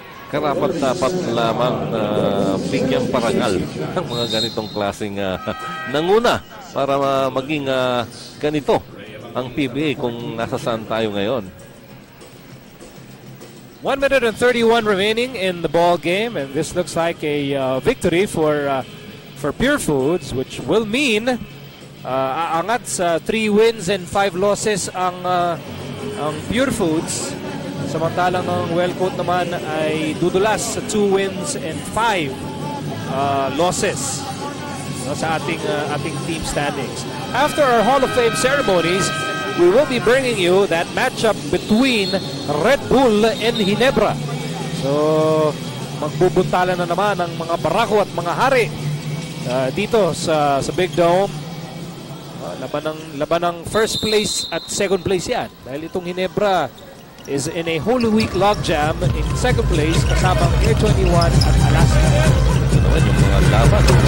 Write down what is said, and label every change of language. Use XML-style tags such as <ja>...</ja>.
<tl>Karapat-dapat lamang bigyang parangal ang mga ganitong klaseng nanguna para maging ganito ang PBA kung nasa saan tayo ngayon.</tl> <en>1 minute and 31 remaining in the ball game, and this looks like a victory for Purefoods, which will mean</en> <tl>aangat sa 3 wins and 5 losses ang Purefoods. Samantalang ang Wellcoat naman ay dudulas sa 2 wins and 5 losses sa ating team standings.</tl> <en>After our Hall of Fame ceremonies, we will be bringing you that matchup between Red Bull and Ginebra.</en> <tl>So, magbubuntalan na naman ang mga barako at mga hari dito sa Big Dome. Laban ng first place at second place yan. Dahil itong Ginebra</tl> <en>is in a Holy Week logjam in second place</en> <tl>kasama ang Air 21 at Alaska. Ito naman yung mga laban.</tl>